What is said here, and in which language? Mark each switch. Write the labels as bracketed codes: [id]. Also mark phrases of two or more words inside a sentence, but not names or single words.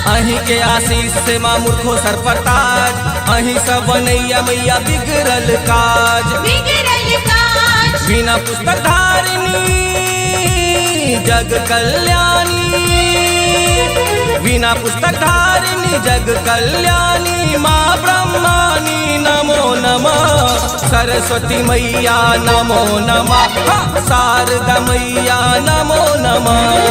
[mai] अही के आशीष से माँ मूर्खो सर पर ताज, अही सब बनैया मैया बिगड़ल काज। बिगड़ल काज। बिना पुस्तक धारिणी जग कल्याणी, बिना पुस्तक धारिणी जग कल्याणी, माँ ब्रह्मानी [sa] नमो नमः। [mai] सरस्वती मैया [sa] नमो नमः, [mai] शारदा मैया [sa] नमो नमः।